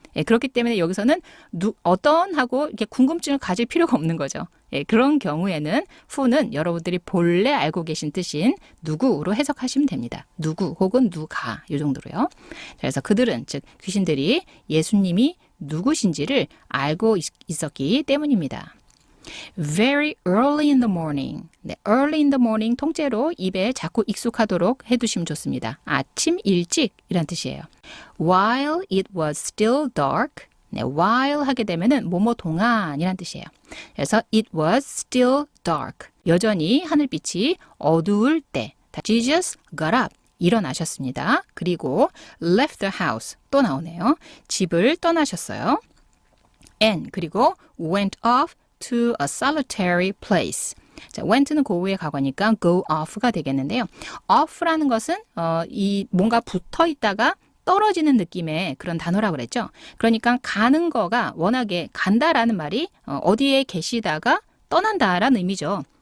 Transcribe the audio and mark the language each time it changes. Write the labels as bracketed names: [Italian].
[Korean] 그렇기 때문에 여기서는 어떤 하고 이렇게 궁금증을 가질 필요가 없는 거죠. 그런 경우에는 who는 여러분들이 본래 알고 계신 뜻인 누구로 해석하시면 됩니다. 누구 혹은 누가 이 정도로요. 그래서 그들은 즉 귀신들이 예수님이 누구신지를 알고 있었기 때문입니다. [English] Very early in the morning. early in the morning [Korean] 통째로 입에 자꾸 익숙하도록 해두시면 좋습니다. 아침 일찍이란 뜻이에요. [English] While it was still dark. [Korean] while 하게 되면은 뭐뭐 동안이란 뜻이에요. 그래서 [English] it was still dark. [Korean] 여전히 하늘빛이 어두울 때 [English] Jesus got up. [Korean] 일어나셨습니다. 그리고 [English] left the house. [Korean] 또 나오네요. 집을 떠나셨어요. [English] And [Korean] 그리고 [English] went off to a solitary place. [Korean] 자, went는 고우의 과거니까 go off가 되겠는데요. off라는 것은 이 뭔가 붙어 있다가 떨어지는 느낌의 그런 단어라고 그랬죠. 그러니까 가는 거가 워낙에 간다라는 말이 어디에 계시다가 떠난다라는 의미죠.